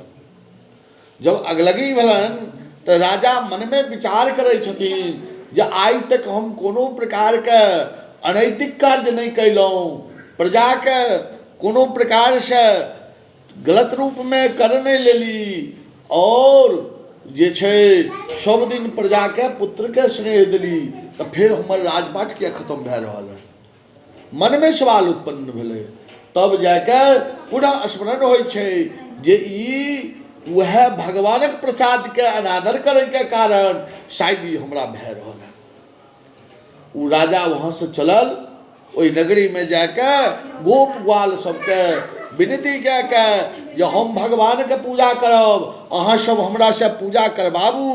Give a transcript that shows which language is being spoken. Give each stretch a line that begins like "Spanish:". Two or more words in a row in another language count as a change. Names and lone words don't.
Maithili: जब अगलगी भेलन तो राजा मन में विचार करे छथिन जे आइ तक हम कोनो प्रकार के अनैतिक कार्य नहीं कैलहुँ, प्रजा के कोनो प्रकार से गलत रूप में कर नहीं लेली और जे छे सब दिन प्रजा के पुत्र के स्नेह दिली, तो फिर हमर राजपाट किया खत्म भए रहल है। मन में सवाल उत्पन्न भेले। तब जाके पुनः स्मरण होइ छे जे ई वह भगवानक प्रसाद के अनादर करे के कारण शायद ई हमरा भए रहल है। उ राजा वहाँ से चलल, ओहि नगरी में जाके गोप ग्वाल सबके विनती कह के जे हम भगवान के पूजा करब, अहाँ सब हमरा से पूजा करबाबू।